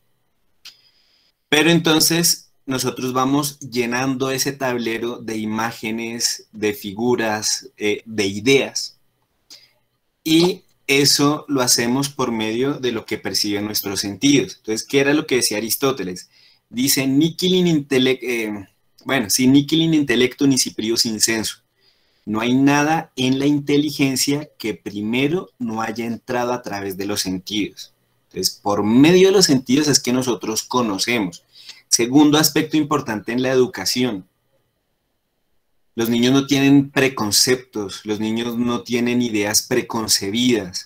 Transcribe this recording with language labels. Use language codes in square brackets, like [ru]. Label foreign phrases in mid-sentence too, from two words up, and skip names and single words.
[es] Pero entonces nosotros vamos llenando ese tablero de imágenes, de figuras, de ideas. Y eso lo hacemos por medio de lo que perciben nuestros sentidos. Entonces, ¿qué era lo que decía Aristóteles? Dice, [la] nihil in intellecto nisi prius in sensu. [es] No hay nada en la inteligencia que primero no haya entrado a través de los sentidos. Entonces, por medio de los sentidos es que nosotros conocemos. Segundo aspecto importante en la educación. Los niños no tienen preconceptos, los niños no tienen ideas preconcebidas.